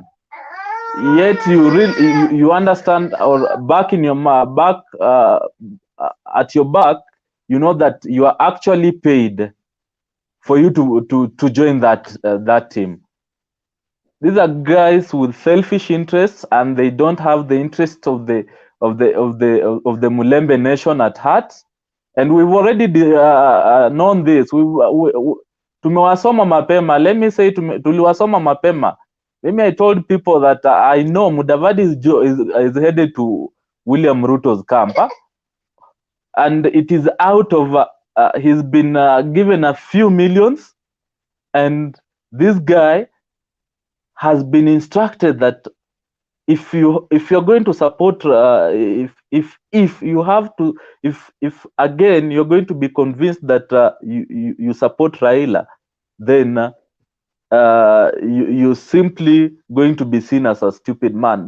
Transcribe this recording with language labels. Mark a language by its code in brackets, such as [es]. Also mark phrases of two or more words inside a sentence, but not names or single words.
[en] Yet you understand, or back in your at your back, you know that you are actually paid for you to join that team. These are guys with selfish interests, and they don't have the interest of the Mulembe nation at heart. And we've already known this. [sw] Tumewasoma mapema. [en] Let me say [sw] tuliwasoma mapema. [en] Maybe I told people that I know Mudavadi is headed to William Ruto's camp, and it is out of he's been given a few millions, and this guy has been instructed that if you're going to support if you have to if again you're going to be convinced that you support Raila, then you're simply going to be seen as a stupid man.